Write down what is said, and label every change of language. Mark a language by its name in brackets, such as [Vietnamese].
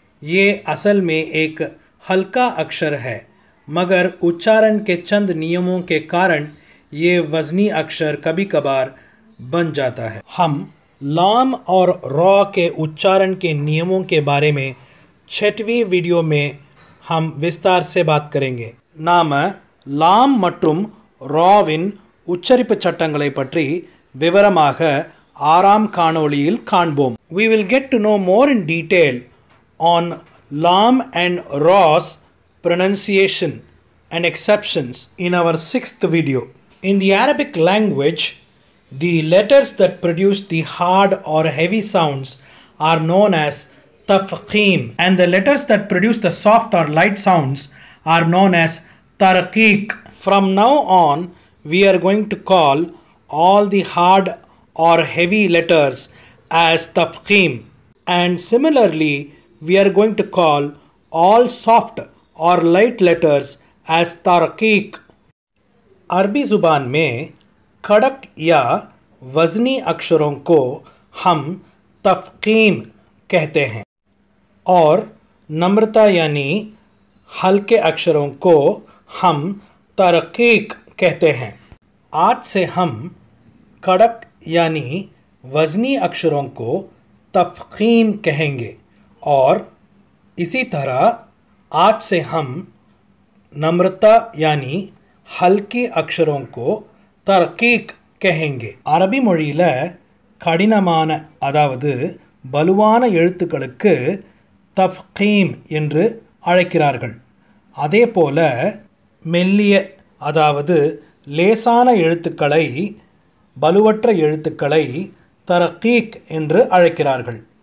[Hindi] ये असल में एक हल्का अक्षर है मगर उच्चारण के चंद नियमों के कारण ये वज़नी अक्षर कभी कभार बन जाता है. हम लाम और रॉ के उच्चारण के नियमों के बारे में 6वीं वीडियो में हम विस्तार से बात करेंगे. नाम लाम [Tamil] மற்றும் ராவின் உச்சரிப்பு சட்டங்களை பற்றி விவரமாக 6ஆம் காணொளியில் காண்போம். [English] We will get to know more in detail on lam and ra's pronunciation and exceptions in our 6th video. In the Arabic language, the letters that produce the hard or heavy sounds are known as tafkhim and the letters that produce the soft or light sounds are known as tarqiq. From now on we are going to call all the hard or heavy letters as tafkhim and similarly we are going to call all soft or light letters as tarqiq. [Hindi] अरबी ज़ुबान में खड़क या वज़नी अक्षरों को हम तफ़कीम कहते हैं और नम्रता यानी हल्के अक्षरों को हम तरक़ीक़ कहते हैं. आज से हम कड़क यानी वज़नी अक्षरों को तफ़कीम कहेंगे और इसी तरह आज से हम नम्रता यानी हल्की अक्षरों को तरक़ीक़ कहेंगे. [Tamil] அரபி மொழியில் கடினமான அதாவது பலுவான எழுத்துக்களுக்கு தஃப்கீம் என்று அழைக்கிறார்கள். அதே போல மெல்லிய அதாவது லேசான எழுத்துக்களை பலுவற்ற எழுத்துக்களை தரகீக் என்று அழைக்கிறார்கள்.